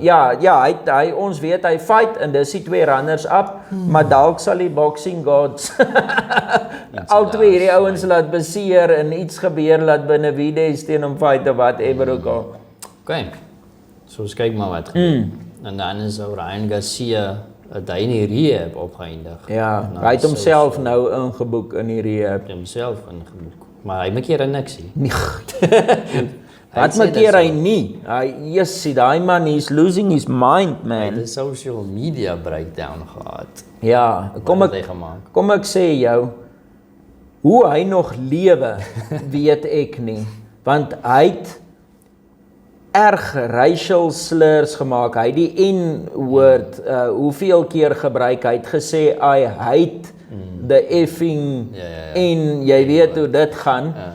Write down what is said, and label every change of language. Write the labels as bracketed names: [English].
[Afrikaans] Ja, hy ons weet hy fight en dis die twee runners up, maar dalk sal die boxing gods al twee hierdie ouens laat beseer en iets gebeur laat Benavidez teen hom fight of whatever ook al. Okay. So ons kyk maar wat gebeur. En dan is Ryan Garcia hy in die rehab opgeëindig. Ja, hy het homself nou ingeboek in die rehab. Homself ingeboek. Maar hy maak hier niks nie. Wat maak hy nie? Hy daai man, [English] he's losing his mind, man. [Afrikaans] Hy het 'n social media breakdown gehad. Ja, kom ek sê jou, hoe hy nog lewe, weet ek nie. Want hy het erg racial slurs gemaak. Hy het die N-woord hoeveel keer gebruik. Hy het gesê [English] I hate the effing [Afrikaans] en jy weet hoe dit gaan.